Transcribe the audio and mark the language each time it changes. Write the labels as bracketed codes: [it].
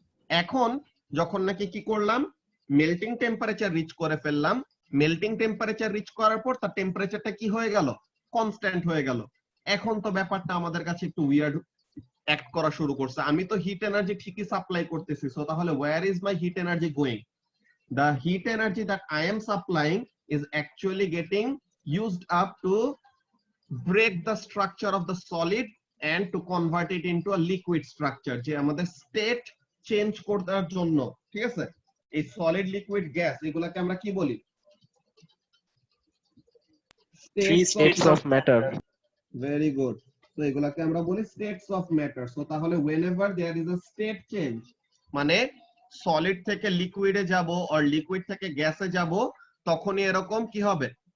[bn] এখন যখন নাকি কি করলাম? মেল্টিং টেম্পারেচার রিচ করে ফেললাম, মেল্টিং টেম্পারেচার রিচ করার পর তার টেম্পারেচারটা কি হয়ে গেল? কনস্ট্যান্ট হয়ে গেল। এখন তো ব্যাপারটা আমাদের কাছে একটু উইয়ার্ড অ্যাক্ট করা শুরু করছে। আমি তো হিট এনার্জি ঠিকই সাপ্লাই করতেছি, সো তাহলে [en] Where is my heat energy going? The heat energy that I am supplying is actually getting used up to break the structure of the solid and to convert it into a liquid structure, [bn] যে আমাদের state change করার জন্য। ঠিক আছে? এই solid, liquid, gas এগুলাকে আমরা কি বলি? [en] States of matter. Very good. [bn] তো এগুলাকে আমরা বলি স্টেটস অফ ম্যাটার। সো তাহলে [en] whenever there is a state change, [bn] মানে সলিড থেকে লিকুইডে যাব আর লিকুইড থেকে গ্যাসে যাব, তখনই এরকম কি হবে?